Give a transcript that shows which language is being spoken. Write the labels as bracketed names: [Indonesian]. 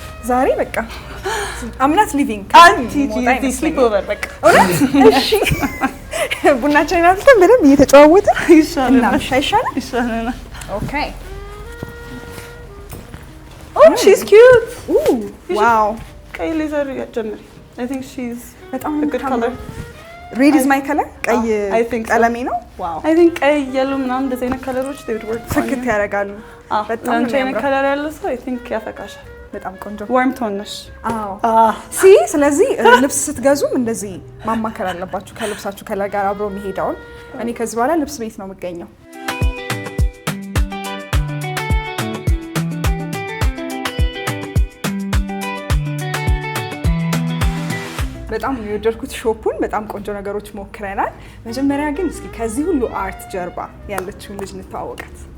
[Amharic] ዛሬ በቃ [English] I'm not leaving. [Amharic] አንቺ [English] sleep over [Amharic] በቃ እሺ ቡናችንን አፍልተን በደንብ እየተጨዋወትን ይሻላል። ይሻላል። Okay. [English] Oh, she's cute. Ooh, wow. [Amharic] ቀይ ሌዘር ጀምሪ. [English] I think she's [Amharic] በጣም [English] a good color. Red is my color? [Amharic] ቀይ ቀለሜ ነው? [English] Wow. I think [Amharic] ቀይ [English] yellow [Amharic] ምናምን እንደዚህ አይነት ከለሮች [English] they would work. [Amharic] ፍክት ያደርጋሉ። በጣም አንቺ አይነት ከለር ያለው ሰው [English] I think [Amharic] ያፈካሻል። በጣም ቆንጆ ዋርም ቶን ነሽ። አዎ ስለዚህ ልብስ ስትገዙም እንደዚህ ማማከር አለባችሁ ከልብሳችሁ ከለር ጋር አብሮ የሚሄደውን። እኔ ከዚህ በኋላ ልብስ ቤት ነው የምገኘው። በጣም የወደድኩት ሾፑን በጣም ቆንጆ ነገሮች ሞክረናል። መጀመሪያ ግን እስኪ ከዚህ ሁሉ አርት ጀርባ ያለችውን ልጅ እንተዋወቃት።